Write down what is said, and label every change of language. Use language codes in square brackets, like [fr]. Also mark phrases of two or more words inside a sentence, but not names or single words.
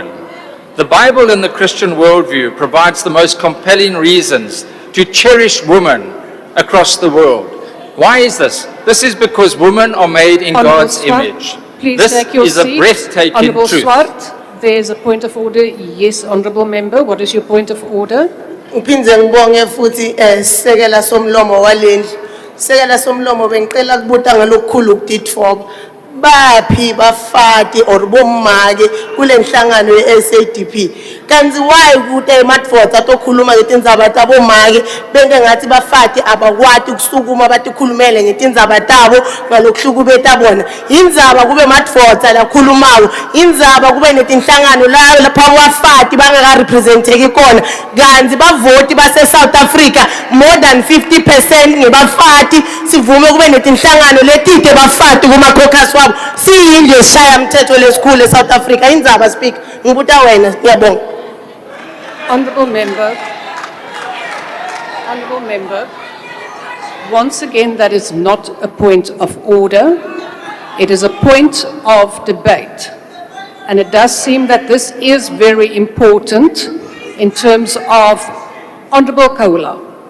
[en] The Bible and the Christian worldview provides the most compelling reasons to cherish women across the world. Why is this? This is because women are made in God's image. Please This take your is a seat. breathtaking Honourable truth. Swart, there is a point of order. Yes, Honourable Member, what is your point of order? [ss] Uphindze ngibonge futhi sekela somlomo walendlu. Sekela somlomo bengicela kubuta ngalokukhulu ukutitfoba. Baphi bafati or bomake kule nhlangano ye-SADP. Kanti why ukuthi emadvods atokhuluma ngetindzaba tabo make benge ngathi bafati abakwati ukusukuma batikhulumele ngetindzaba tabo ngalokuhlukubeta bona. Indzaba kube madvods lakhulumayo. Indzaba kube netinhlangano lapha abafati bangaka representeki khona. Kanti bavoti base South Africa [en] more than 50% [ss] ngebafati. Sivume kube netinhlangano letide bafati kuma caucus wabo. Siyindlu esishaya mthetho lesikhulu eSouth Africa. Indzaba speaker ngibuta wena ngiyabonga. [en] Honourable Member, once again, that is not a point of order. It is a point of debate. And it does seem that this is very important in terms of Honourable Kaula.